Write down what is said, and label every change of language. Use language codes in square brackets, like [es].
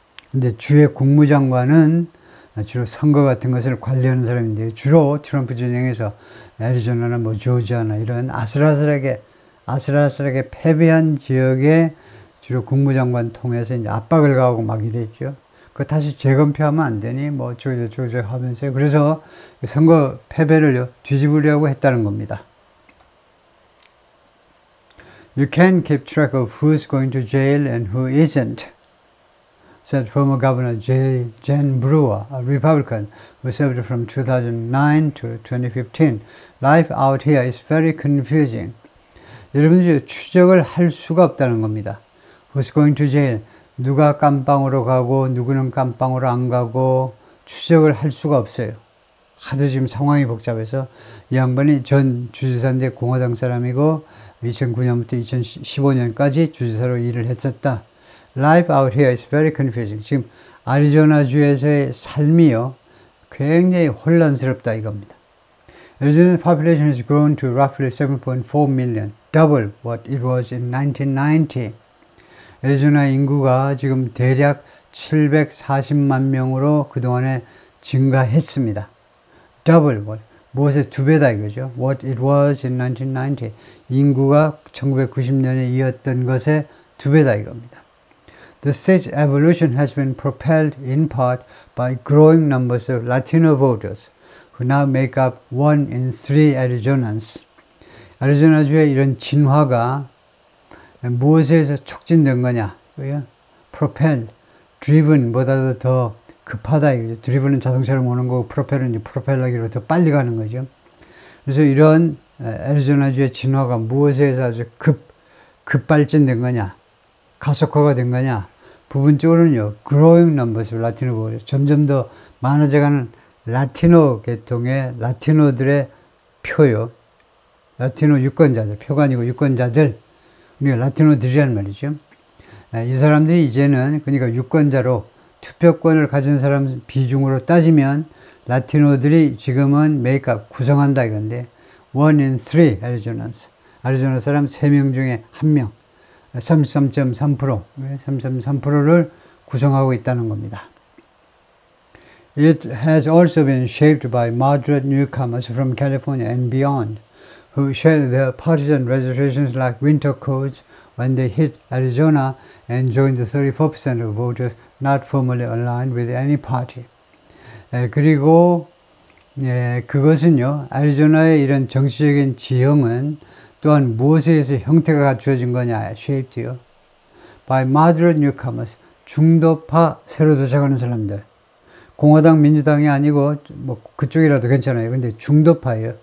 [ko] 근데 주의 국무장관은 주로 선거 같은 것을 관리하는 사람인데 주로 트럼프 진영에서 애리조나나 뭐 조지아나 이런 아슬아슬하게 패배한 지역에 주로 국무장관 통해서 이제 압박을 가하고 막 이랬죠. 그거 다시 재검표하면 안 되니 뭐 어쩌고저쩌고 하면서 그래서 선거 패배를 뒤집으려고 했다는 겁니다. [en] You can keep track of who's going to jail and who isn't, said former Governor Jen Brewer, a Republican who served from 2009 to 2015. Life out here is very confusing. [ko] 여러분들이 추적을 할 수가 없다는 겁니다. [en] Who's going to jail? [ko] 누가 깜빵으로 가고 누구는 깜빵으로 안 가고 추적을 할 수가 없어요. 하도 지금 상황이 복잡해서 이 양반이 전 주지사인데 공화당 사람이고 2009년부터 2015년까지 주지사로 일을 했었다. [en] Life out here is very confusing. [ko] 지금 아리조나주에서의 삶이요 굉장히 혼란스럽다 이겁니다. [en] Arizona's population has grown to roughly 7.4 million, double what it was in 1990. [ko] 애리조나 인구가 지금 대략 740만 명으로 그동안에 증가했습니다. [en] Double what? [ko] 무엇의 두 배다 이거죠. [en] What it was in 1990. [ko] 인구가 1990년에 이었던 것의 두 배다 이겁니다. [en] The state's evolution has been propelled in part by growing numbers of Latino voters who now make up 1 in 3 Arizonans. [ko] 애리조나주의 이런 진화가 무엇에 의해서 촉진된 거냐? propel, driven보다도 더 급하다. driven은 자동차로 모는 거고 propel은 프로펠러기로 더 빨리 가는 거죠. 그래서 이런 애리조나주의 진화가 무엇에 의해서 아주 급발전된 거냐? 가속화가 된 거냐? 부분적으로는요, [en] growing numbers of Latino voters, [ko] 점점 더 많아져가는 라티노 계통의 라티노들의 표요. 라티노 유권자들, 표가 아니고 유권자들, 우리가 라티노들이란 말이죠. 이 사람들이 이제는 그러니까 유권자로 투표권을 가진 사람 비중으로 따지면 라티노들이 지금은 메이크업 구성한다 이건데 [en] 1 in 3 Arizonans. [ko] 아리조나 사람 3명 중에 1명 33.3%를 구성하고 있다는 겁니다. [en] It has also been shaped by moderate newcomers from California and beyond who share their partisan reservations like winter coats when they hit Arizona and join the 34% of voters not formally aligned with any party. [ko] 그리고 그것은요, 애리조나의 이런 정치적인 지형은 또한 무엇에 의해서 형태가 갖추어진 거냐, shaped요. [en] By moderate newcomers, [ko] 중도파 새로 도착하는 사람들. 공화당, 민주당이 아니고 뭐 그쪽이라도 괜찮아요. 근데 중도파예요.